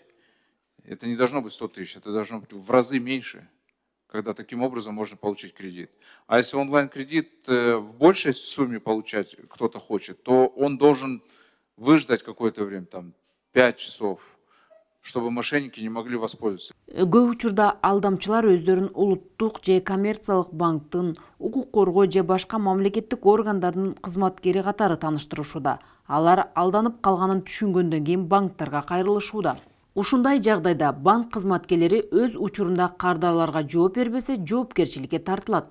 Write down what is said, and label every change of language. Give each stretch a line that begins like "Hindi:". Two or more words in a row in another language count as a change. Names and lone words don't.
Russian: Это не должно быть 100 тысяч, это должно быть в разы меньше, когда таким образом можно получить кредит. А если онлайн-кредит в большей сумме получать кто-то хочет, то он должен выждать какое-то время, там 5 часов, чтобы мошенники не могли воспользоваться.
Kyrgyz: Көп учурда алдамчылар өздөрүн улуттук же коммерциялык банктын, укук коргоо же башка мамлекеттик органдардын кызматкери катары тааныштырышууда. Алар алданып калганын түшүнгөндөн кийин банктарга кайрылышууда. Ушундай жагдайда банк кызматкерлери өз учурунда кардарларга жооп бербесе, жоопкерчиликке тартылат.